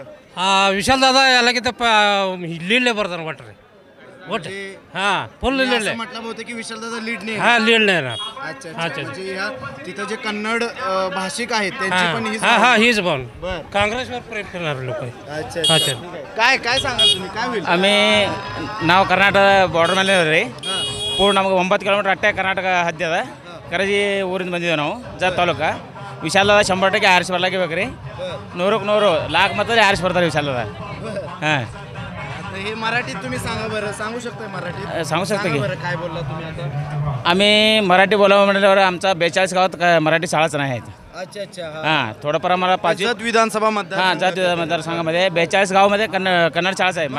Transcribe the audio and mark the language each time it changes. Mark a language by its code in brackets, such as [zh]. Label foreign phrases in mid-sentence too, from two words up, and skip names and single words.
[mr] हा विशालदादा याला की लिडले बरं वाटत हा फुल लिडले म्हटलं होतं की विशालदादा लीड नाही. हा लीड नाही येणार. अच्छा. तिथं जे कन्नड भाषिक आहेत त्यांची पण हीच भावना. काँग्रेसवर प्रेम करणारे लोक आहेत. अच्छा. काय सांगाल तुम्ही? काय होईल? [kn] आम्ही ನಾವು ಕರ್ನಾಟಕ ಬಾರ್ಡರ್ ಮೇಲೆ ರೀ ಪೂರ್ಣ ನಮಗೆ 9 ಕಿಲೋಮೀಟರ್ ಅಟ್ಟೆ ಕರ್ನಾಟಕ ಹದ್ದಿ ಅದ ಕರಜಿ ಊರಿಂದ ಬಂದಿದ್ದೇವೆ ನಾವು ಜತ್ ತಾಲೂಕು. ವಿಶಾಲದಾದ 100% ಆರಿಸಿ ಬರ್ಲಾಕಿಬೇಕು ರೀ. 100ಕ್ಕೆ 100 ಲಾಕ್ ಮತ್ತಲ್ಲಿ ಆರಿಸಿ ಬರ್ತಾರೆ ವಿಶಾಲದಾದ. ಹಾಂ [mr] हे मराठीत तुम्ही सांगा बरं. सांगू शकता मराठीत? सांगू शकता की. काय बोलला तुम्ही आता? आम्ही मराठी बोलावं म्हटल्यावर आमचा 42 गावात मराठी शाळाच नाही आहेत. अच्छा. हां थोडंफार आम्हाला जत विधानसभा जात मतदारसंघामध्ये 42 गावामध्ये कन्नड शाळाच आहे.